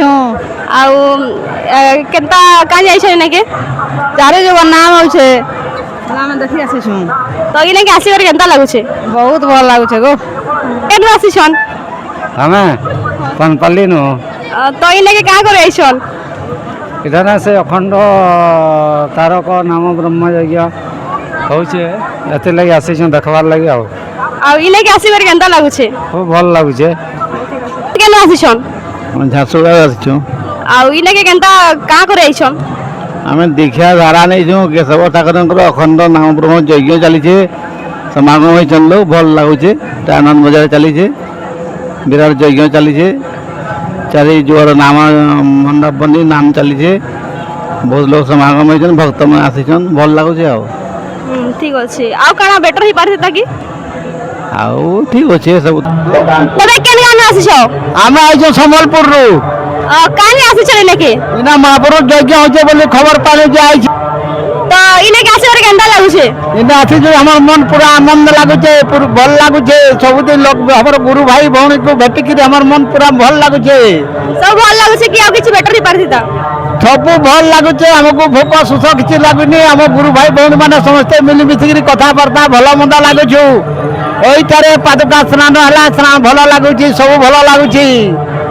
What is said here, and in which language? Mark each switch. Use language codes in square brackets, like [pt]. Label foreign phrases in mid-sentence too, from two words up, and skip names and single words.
[spv] ଆଉ କେନ୍ତା କାହିଁ ଯାଇଛ ଏନାକେ ଚାରି ଯୁଗ ନାମ ହଉଛେ ଆମେ ଦେଖି ଆସିଛୁ ତ ଏନାକି ଆସିବାରେ କେନ୍ତା ଲାଗୁଛେ ବହୁତ ଭଲ ଲାଗୁଛେ ଗୋ କେନ ଆସିଛନ୍ ଆମେ ପାନପାଲି ନୁ ତ ଏନାକେ କାଁ କରେ ଆଇଛନ ଏଠାରେ ସେ ଅଖଣ୍ଡ ତାରକ ନାମ ବ୍ରହ୍ମ ଯଜ୍ଞ ହଉଛେ ଏଥିଲାଗି ଆସିଛୁ ଦେଖବାର ଲାଗି ଆଉ ଏନାକେ ଆସିବାରେ କେନ୍ତା ଲାଗୁଛେ ଖୁବ ଭଲ ଲାଗୁଛେ କେନ ଆସିଛନ ଝାରସୁଗୁଡ଼ା ଆସିଛୁ ଏନାକେ କେନ୍ତା କାଁ କରେ ଆଇଛନ ଆମେ ଦୀକ୍ଷା ଧାରା ନେଇଛୁ କେଶବ ଠାକୁରଙ୍କର ଅଖଣ୍ଡ ନାମ ବ୍ରହ୍ମ ଯଜ୍ଞ ଚାଲିଛେ ସମାଗମ ହେଇଛନ୍ ଲୋକ ଭଲ ଲାଗୁଛେ ଆନନ୍ଦ ବଜାର ଚାଲିଛେ ବିରାଟ ଯଜ୍ଞ ଚାଲିଛେ ଚାରି ଯୁଗର ନାମ ମଣ୍ଡପ ବନି ନାମ ଚାଲିଛେ ବହୁତ ଲୋକ ସମାଗମ ହେଇଛନ୍ ଭକ୍ତମାନେ ଆସିଛନ୍ ଭଲ ଲାଗୁଛେ ଆଉ ଠିକ୍ ଅଛେ ଆଉ কাଣା ବେଟର ହଇ ପାରେ ତାକି ଆଉ ଠିକ୍ ଅଛେ ସବୁ ତବେ କେନ କାନେ ଆସିଛ ଆମେ ଆଇଛୁ ସମ୍ବଲପୁରରୁ କାନେ ଆସିଛ ଏନାକେ ଏଇନା ମହାପୁର ଯଜ୍ଞ ହଉଛେ ବୋଲି ଖବର ପାଇଲେ ଯେ ଆଇଛୁ ତ ଏନାକେ ଆସିବାରେ କେନ୍ତା ଲାଗୁଛେ ଏଇନା ଆସିଛୁ ଆମର ମନ ପୁରା ଆନନ୍ଦ ଲାଗୁଛେ ଭଲ ଲାଗୁଛେ ସବୁଦିନ ଲୋକ ଆମର ଗୁରୁ ଭାଇ ଭଉଣୀକୁ ଭେଟିକିରି ଆମର ମନ ପୁରା ଭଲ ଲାଗୁଛେ ସବ ଭଲ ଲାଗୁଛେ କି ଆଉ କିଛି ବେଟର ହଇ ପାରେ ତା ସବୁ ଭଲ ଲାଗୁଛେ ଆମକୁ ଭୋକ ଶୋଷ କିଛି ଲାଗୁନି ଆମ ଗୁରୁ ଭାଇ ଭଉଣୀ ମାନେ ସମସ୍ତେ ମିଳିମିଶିକିରି କଥାବାର୍ତ୍ତା ଭଲ ମନ୍ଦ ଲାଗୁଛୁ ଏଇଠାରେ ପାଦୁକା ସ୍ନାନ ହେଲା ଭଲ ଲାଗୁଛି ସବୁ ଭଲ ଲାଗୁଛି